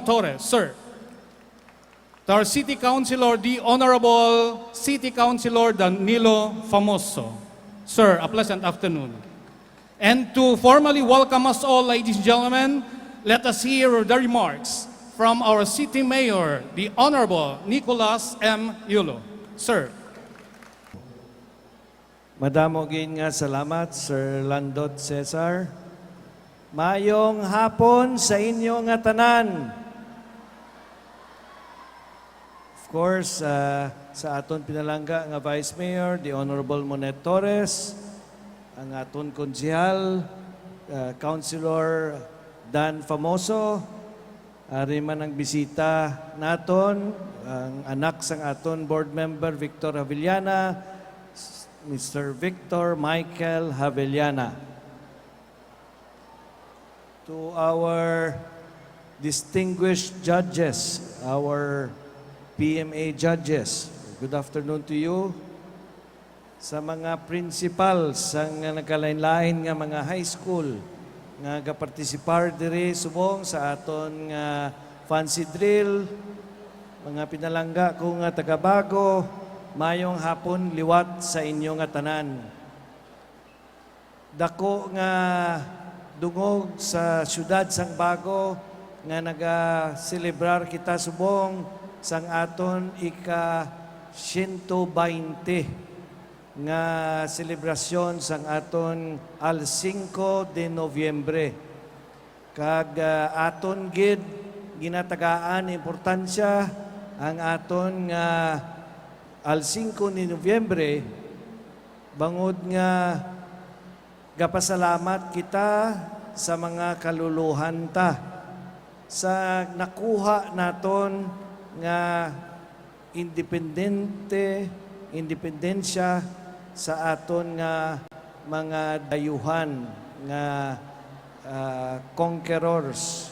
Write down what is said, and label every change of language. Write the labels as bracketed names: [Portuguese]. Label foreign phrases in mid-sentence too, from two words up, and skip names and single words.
[English] Torres, Sir, to our City Councilor, the Honorable City Councilor Danilo Famoso, Sir, a pleasant afternoon. And to formally welcome us all, ladies and gentlemen, let us hear the remarks from our City Mayor, the Honorable Nicolas M. Yulo. Sir. [Hiligaynon] Madamo gin nga salamat, Sir Landot Cesar. Mayong hapon sa inyo nga tanan. [English] Of course, [Hiligaynon] sa aton pinalangga nga Vice Mayor, [English] the Honorable [Hiligaynon] Monet Torres, ang aton konsihal, Councilor Dan Famoso, ari man ang bisita naton, ang anak sang aton [English] board member [Hiligaynon] Victor Havillana, Mr. Victor Michael Havillana. [English] To our distinguished judges, our PMA judges, good afternoon to you. [Hiligaynon] Sa mga principals sang nagkalain-lain nga mga [English] high school [Hiligaynon] nga gapartisipar diri subong sa aton nga [English] fancy drill, [Hiligaynon] mga pinalangga ko nga taga Bago, mayong hapon liwat sa inyo nga tanan. Dako nga dungog sa syudad sang Bago nga naga-celebrar kita subong sang aton ika 120 nga selebrasyon sang aton [Spanish] al 5 de Nobyembre. [Hiligaynon] Kag aton gid ginatagaan importansya ang aton nga al 5 ni Nobyembre bangod nga gapasalamat kita sa mga kaluluhan ta sa nakuha naton nga independensya sa aton nga mga dayuhan nga conquerors.